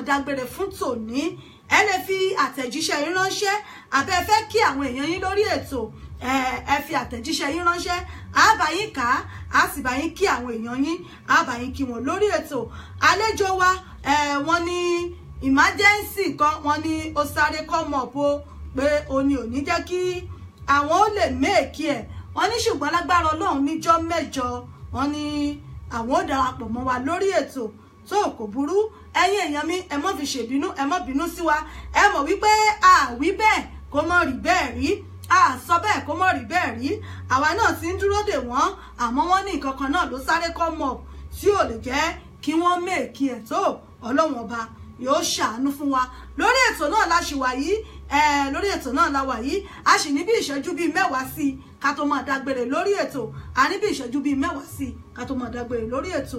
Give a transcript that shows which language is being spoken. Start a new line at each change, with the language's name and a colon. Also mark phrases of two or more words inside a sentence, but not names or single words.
Yoruba: dágbére fún tòní ẹ lè fi àtẹ̀jíṣẹ́ yín ránṣẹ́ àbẹ́ fẹ́ kí àwọn èèyàn yín lórí ètò ẹ fi àtẹ̀jíṣẹ́ yín ránṣẹ́ á bá yín kà á sì bá yín kí àwọn èèyàn yín á bá yín kí wọn lórí ètò àlejò wa wọ́n ní emergency kan wọ́n ní ó sáré
English: come up
Yoruba: o pé òní ò ní jẹ́ kí àwọn ó lè méèkì ẹ̀ wọ́n ní ṣùgbọ́n lágbára Ọlọ́run níjọ́ mẹ́jọ wọ́n ní àwọn ó darapọ̀ mọ́ wa lórí ètò tó kò burú ẹ̀yin èèyàn mi ẹ má fi ṣèbínú ẹ má bínú sí wa ẹ mọ̀ wípé àwí bẹ́ẹ̀ kó mọ̀ rí bẹ́ẹ̀ rí sọ bẹ́ẹ̀ kó mọ̀ rí bẹ́ẹ̀ rí àwa náà ti ń dúró dè wọ́n àmọ́ wọ́n ní nǹkan kan náà ló sáré
English: come up
Yoruba: tí ò lè jẹ́ kí wọ́n méèkì ẹ̀ tó Ọlọ́run ọba yóò ṣàánú fún wa lórí ètò náà la ṣì wà yìí lórí ètò náà la wà yìí a sì ní bí ìṣẹ́jú bíi 10 sí i ká tó máa dágbére lórí ètò a ní bí ìṣẹ́jú bíi 10 sí i ká tó máa dágbére lórí ètò.